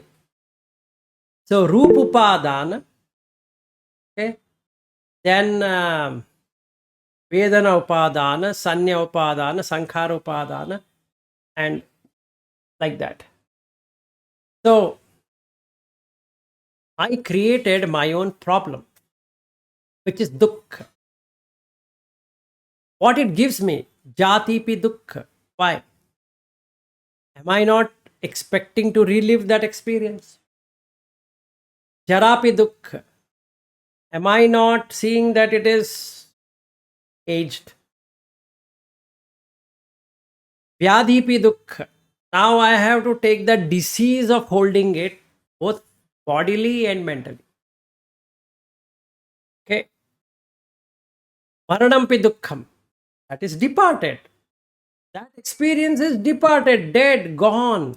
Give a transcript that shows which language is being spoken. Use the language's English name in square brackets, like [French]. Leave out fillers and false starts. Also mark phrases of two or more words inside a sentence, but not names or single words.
[Pali] So Roop Upadana, okay, then Vedana Upadana, Sanya Upadana, Sankhara Upadana, [English] and like that. So I created my own problem, which is dukkha. What it gives me, [Pali] jati pi dukkha. [English] Why? Am I not expecting to relive that experience? [Pali] Jarapi dukkha. [English] Am I not seeing that it is aged? [Pali] Vyadhipi dukkha. [English] Now I have to take the disease of holding it, both bodily and mentally. [Pali] Okay. Maranampi dukkham. [English] That is departed. That experience is departed, dead, gone.